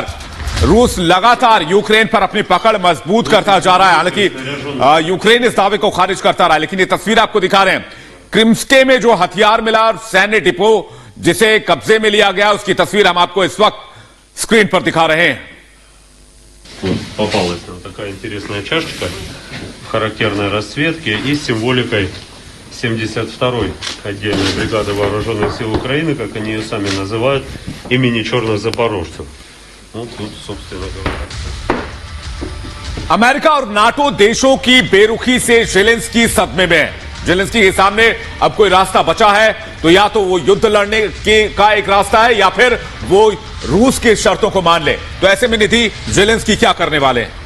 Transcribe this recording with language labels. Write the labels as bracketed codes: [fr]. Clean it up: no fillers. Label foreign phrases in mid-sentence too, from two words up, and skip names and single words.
[hi] रूस लगातार यूक्रेन पर अपनी पकड़ मजबूत करता जा रहा है। हालांकि यूक्रेन इस दावे को खारिज करता रहा, लेकिन ये तस्वीर आपको दिखा रहे हैं क्रिम्स्के में जो हथियार मिला और सैन्य डिपो जिसे कब्जे में लिया गया, उसकी तस्वीर हम आपको इस वक्त स्क्रीन पर दिखा रहे हैं। [ru] Попалась нам такая интересная чашечка в характерной расцветке и с символикой 72-й отдельной бригады вооруженных сил Украины, как они ее сами называют, имени черных запорожцев. Ну, тут, собственно говоря. [hi] अमेरिका और नाटो देशों की बेरुखी से ज़ेलेंस्की सदमे में है। ज़ेलेंस्की के सामने अब कोई रास्ता बचा है तो या तो वो युद्ध लड़ने का एक रास्ता है या फिर वो रूस की शर्तों को मान ले। तो ऐसे में निधि ज़ेलेंस्की क्या करने वाले हैं?